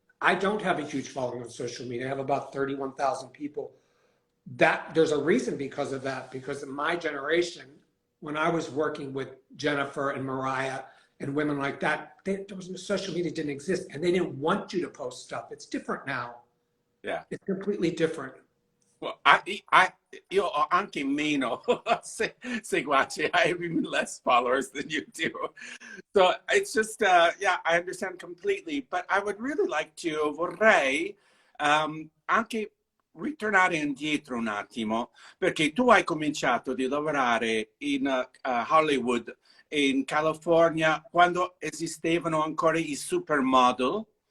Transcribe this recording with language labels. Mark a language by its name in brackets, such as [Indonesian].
[English] I don't have a huge following on social media. I have about 31,000 people. There's a reason because of that, because in my generation, when I was working with Jennifer and Mariah and women like that, social media didn't exist and they didn't want you to post stuff. It's different now. Yeah. It's completely different. [Italian] Well, io ho anche meno seguaci. [English] I have even less followers than you do. So it's just, yeah, I understand completely. But I would really like to, [Italian] vorrei anche ritornare indietro un attimo, perché tu hai cominciato di lavorare in Hollywood, in California, quando esistevano ancora i supermodel,